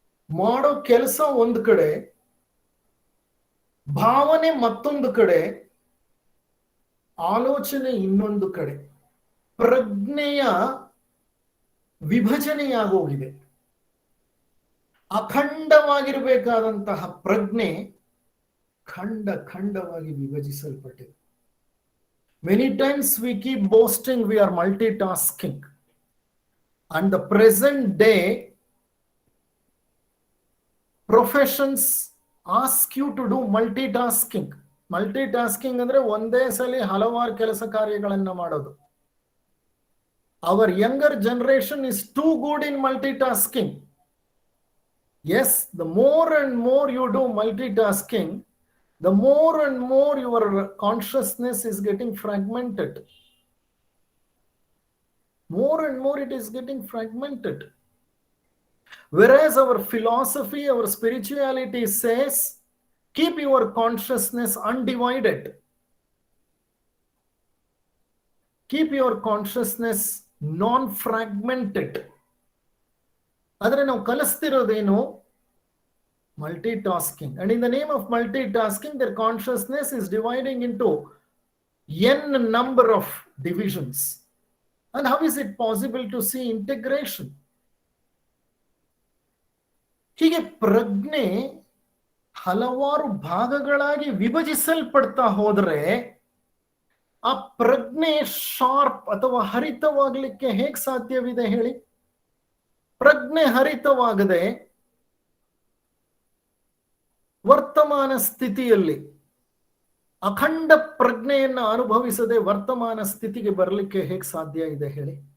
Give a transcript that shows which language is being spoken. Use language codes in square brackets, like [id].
[kn] ಮಾಡೋ ಕೆಲಸ ಒಂದು ಕಡೆ, ಭಾವನೆ ಮತ್ತೊಂದು ಕಡೆ, ಆಲೋಚನೆ ಇನ್ನೊಂದು ಕಡೆ. ಪ್ರಜ್ಞೆಯ ವಿಭಜನೆಯಾಗೋಗಿದೆ. ಅಖಂಡವಾಗಿರಬೇಕಾದಂತಹ ಪ್ರಜ್ಞೆ ಖಂಡವಾಗಿ ವಿಭಜಿಸಲ್ಪಟ್ಟಿದೆ. [en] Many times we keep boasting we are multitasking. And the present day professions ask you to do multitasking. [kn] Multitasking ಅಂದ್ರೆ ಒಂದೇ ಸಲ ಹಲವಾರು ಕೆಲಸ ಕಾರ್ಯಗಳನ್ನ ಮಾಡೋದು. [en] Our younger generation is too good in multitasking. Yes, the more and more you do multitasking, the more and more your consciousness is getting fragmented. More and more it is getting fragmented. Whereas our philosophy, our spirituality says, keep your consciousness undivided. Keep your consciousness non-fragmented. [kn] Adre now kalistirodenu multitasking. [en] And in the name of multitasking, their consciousness is dividing into n number of divisions. And how is it possible to see integration? [kn] ಹೀಗೆ ಪ್ರಜ್ಞೆ ಹಲವಾರು ಭಾಗಗಳಾಗಿ ವಿಭಜಿಸಲ್ಪಡ್ತಾ ಹೋದ್ರೆ ಆ ಪ್ರಜ್ಞೆ sharp ಅಥವಾ ಹರಿತವಾಗಲಿಕ್ಕೆ ಹೇಗೆ ಸಾಧ್ಯವಿದೆ ಹೇಳಿ? ಪ್ರಜ್ಞೆ ಹರಿತವಾಗದೆ ವರ್ತಮಾನ ಸ್ಥಿತಿಯಲ್ಲಿ ಅಖಂಡ ಪ್ರಜ್ಞೆಯನ್ನ ಅನುಭವಿಸದೆ ವರ್ತಮಾನ ಸ್ಥಿತಿಗೆ ಬರಲಿಕ್ಕೆ ಹೇಗೆ ಸಾಧ್ಯ ಇದೆ ಹೇಳಿ?